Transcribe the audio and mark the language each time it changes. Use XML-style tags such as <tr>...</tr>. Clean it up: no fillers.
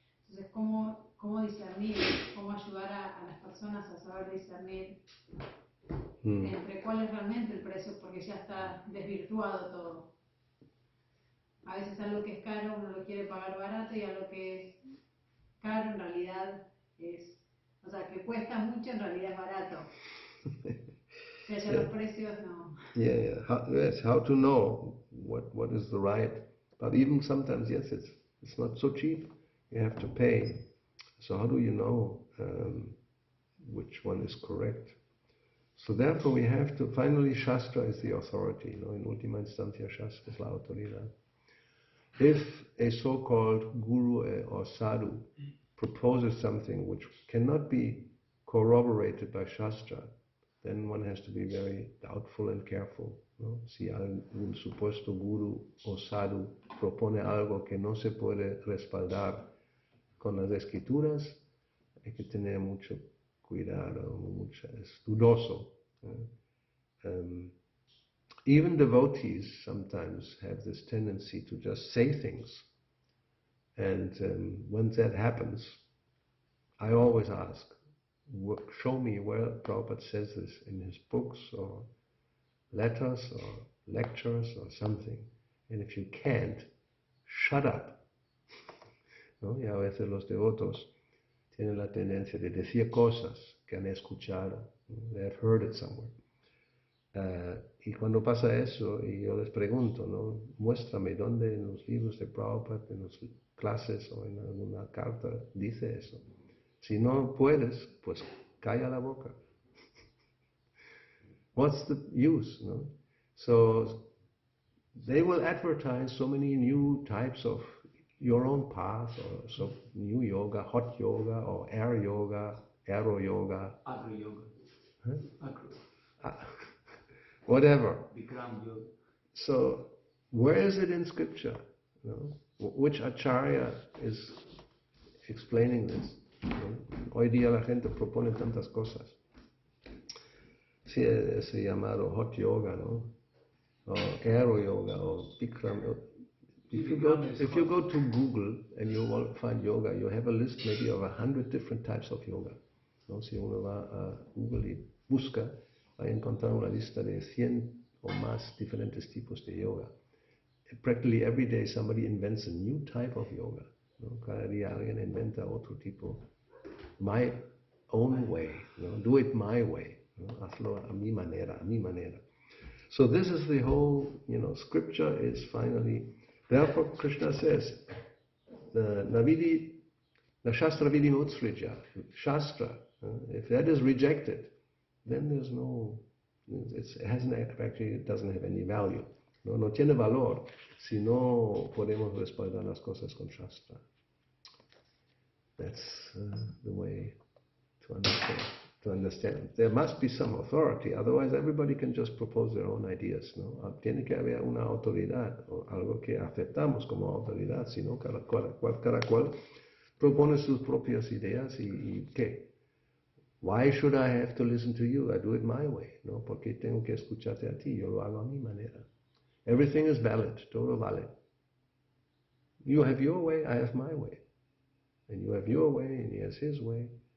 <es>Entonces, ¿cómo discernir, cómo ayudar a las personas a saber discernir entre cuál es realmente el precio? Porque ya está desvirtuado todo. A veces algo que es caro uno lo quiere pagar barato, y algo que es caro en realidad es, o sea, que cuesta mucho en realidad es barato. O sea, ya los precios no.</es> <en>Yeah. How to know what is the right, but even sometimes, yes, it's not so cheap. You have to pay. So how do you know which one is correct? So therefore we have to, finally Shastra is the authority, in</en> <es>última instancia Shastra es la autoridad.</es> <en>If a so-called guru or sadhu proposes something which cannot be corroborated by Shastra, then one has to be very doubtful and careful, ¿no?</en> <es>Si algún supuesto guru o sadhu propone algo que no se puede respaldar con las escrituras, hay que tener mucho cuidado, es dudoso.</es> <en>Even devotees sometimes have this tendency to just say things, and when that happens, I always ask, show me where Prabhupada says this in his books or letters or lectures or something. And if you can't, shut up. ¿No?</en> <es>Y a veces los devotos tienen la tendencia de decir cosas que han escuchado.</es> <en>They have heard it somewhere.</en> <es>Y cuando pasa eso, y yo les pregunto, ¿no? Muéstrame dónde en los libros de Prabhupada, en las clases o en alguna carta dice eso. Si no puedes, pues calla la boca.</es> <en>What's the use, no? So they will advertise so many new types of your own path, or so new yoga, hot yoga, or air yoga, aero yoga. Agro yoga. Huh? Agro. Whatever. Bikram yoga. So where is it in scripture? No? Which acharya is explaining this?</en> <es>¿No? Hoy día la gente propone tantas cosas. Sí, ese llamado hot yoga, ¿no? O aero yoga, o Bikram.</es> <en>If you go to Google and you will find yoga, you have a list maybe of 100 different types of yoga.</en> <es>¿no? Si uno va a Google y busca, va a encontrar una lista de 100 o más diferentes tipos de yoga.</es> <en>Practically every day somebody invents a new type of yoga, ¿no?</en> <es>Cada día alguien inventa otro tipo.</es> <en>My own way, ¿no? Do it my way, ¿no?</en> <es>Hazlo a mi manera, a mi manera.</es> <en>So this is the whole, scripture is finally, therefore Krishna says, the Shastra Vidi Utsrija, Shastra, if that is rejected, then there's no, it doesn't have any value.</en> <es>No tiene valor si no podemos respaldar las cosas con Shastra.</es> <en>That's the way to understand. There must be some authority, otherwise everybody can just propose their own ideas, ¿no?</en> <es>Tiene que haber una autoridad, o algo que aceptamos como autoridad, sino cada cual propone sus propias ideas y ¿qué?</es> <en>Why should I have to listen to you? I do it my way, ¿no?</en> <es>Porque tengo que escucharte a ti, yo lo hago a mi manera.</es> <en>Everything is valid,</en> <es>todo vale.</es> <en>You have your way, I have my way. And you have your way, and he has his way.</en>